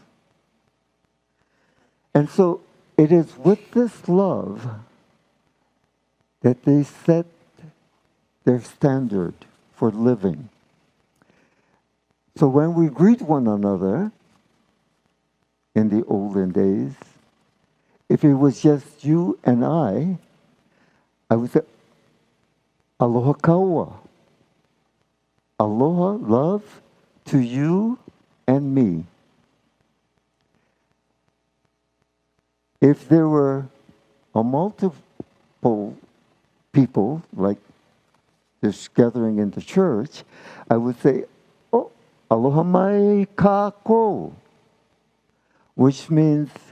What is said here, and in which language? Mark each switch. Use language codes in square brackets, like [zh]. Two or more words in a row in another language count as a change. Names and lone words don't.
[en] And so it is with this love that they set their standard for living. So when we greet one another in the olden days, if it was just you and I would say, [haw] Aloha kaua. Aloha, [en] love to you and me. If there were a multiple people, like this gathering in the church, I would say, [haw] oh, aloha mai kako, [en] which means